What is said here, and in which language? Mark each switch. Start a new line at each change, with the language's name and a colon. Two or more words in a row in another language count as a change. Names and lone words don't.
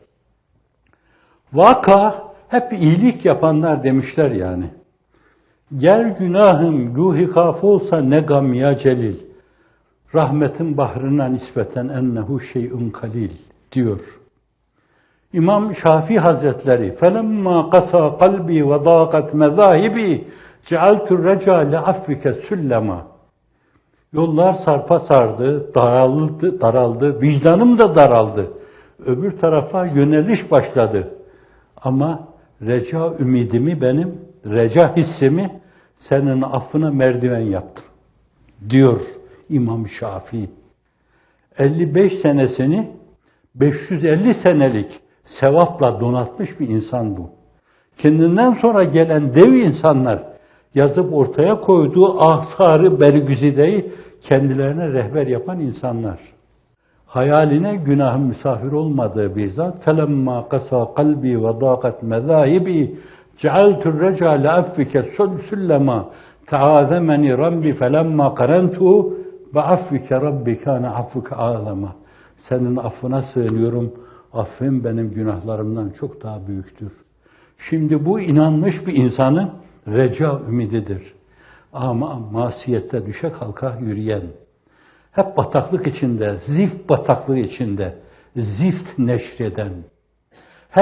Turkish: Vaka hep iyilik yapanlar demişler yani. Gel günahım yuhi kaf olsa ne gam
Arabic: يا جليل.
Turkish: Rahmetin bahrına nispeten
Arabic: إنه شيء قليل
Turkish: diyor.
Arabic: İmam Şafii Hazretleri فَلَمَّا قَسَى قَلْبِي وَضَاقَتْ مَذَاهِبِي جَعَلْتُ الرَّجَى لَعَفِّكَ سُلَّمًا.
Turkish: Yollar sarpa sardı, daraldı, vicdanım da daraldı. Öbür tarafa yöneliş başladı. Ama reca ümidimi benim, reca hissimi senin affına merdiven yaptım. Diyor İmam Şafii. 55 senesini 550 senelik sevapla donatmış bir insan bu. Kendinden sonra gelen dev insanlar yazıp ortaya koyduğu ahsarı bergüzideyi kendilerine rehber yapan insanlar. Hayaline günahın misafir olmadığı bir zat
Arabic: فَلَمَّا قَسَى قَلْبِي وَضَاقَتْ مَذَاهِبِي جَعَلْتُ الرَّجَى لَعَفِّكَ سُلَّمًا تَعَاذَمَنِي رَبِّي فَلَمَّا قَرَنْتُهُ بَعَفِّكَ رَبِّ كَانَ عَفُّكَ عَالَمًا.
Turkish: Senin affına sığınıyorum. Affın benim günahlarımdan çok daha büyüktür. Şimdi bu inanmış bir insanın reca ümididir. Ama masiyette düşe kalka yürüyen, hep bataklık içinde, zift bataklığı içinde, zift neşreden, her